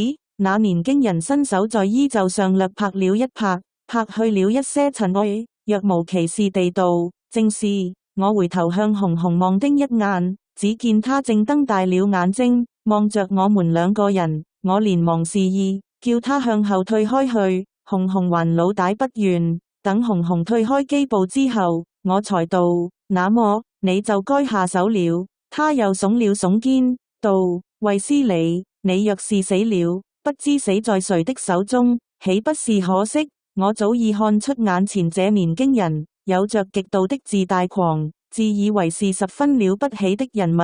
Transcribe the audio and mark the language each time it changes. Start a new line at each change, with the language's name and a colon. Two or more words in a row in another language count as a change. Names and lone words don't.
Chinese: 那年輕人伸手在衣袖上略拍了一拍，拍去了一些塵埃，若無其事地道：正是。我回頭向紅紅望盯一眼，只見他正瞪大了眼睛，望着我們兩個人。我連忙示意，叫他向後退開去。紅紅還老大不願，等紅紅退開機步之後，我才道：那麼你就該下手了。他又聳了聳肩，道：衛斯理，你若是死了，不知死在誰的手中，豈不是可惜？我早已看出眼前這年輕人有着極度的自大狂，自以為是十分了不起的人物。